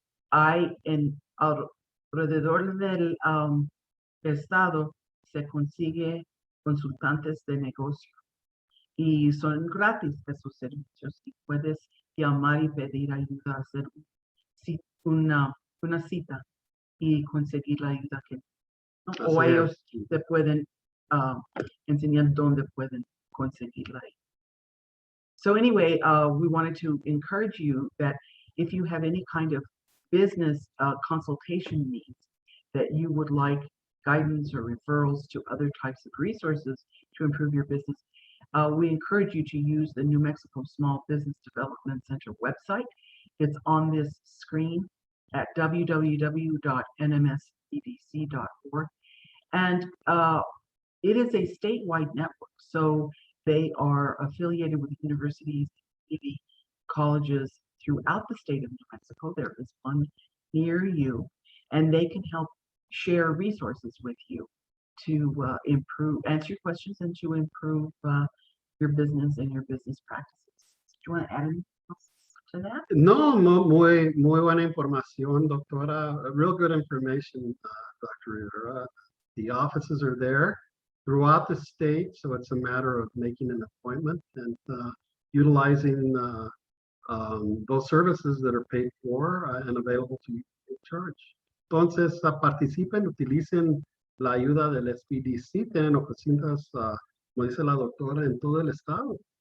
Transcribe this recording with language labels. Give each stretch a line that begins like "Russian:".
Spanish: Hay alrededor del estado se consigue consultantes de negocio y son gratis esos servicios y puedes llamar y pedir ayuda, hacer una cita y conseguir la ayuda que ¿no? O Así es. ellos te pueden enseñar dónde pueden conseguirla.
English: So anyway, we wanted to encourage you that if you have any kind of business consultation needs, that you would like guidance or referrals to other types of resources to improve your business, we encourage you to use the New Mexico Small Business Development Center website. It's on this screen at www.nmsbdc.org. And it is a statewide network. So they are affiliated with universities, maybe colleges throughout the state of New Mexico. There is one near you, and they can help share resources with you to answer your questions and to improve your business and your business practices. Do you want to add anything else to that?
Spanish: No, muy buena información, doctora.
English: Real good information, Dr. Rivera. The offices are there throughout the state, so it's a matter of making an appointment and utilizing those services that are paid for and available to you in charge.
Spanish: Entonces, participen, utilicen la ayuda del SBDC, tienen oficinas, como dice la doctora, en todo el estado.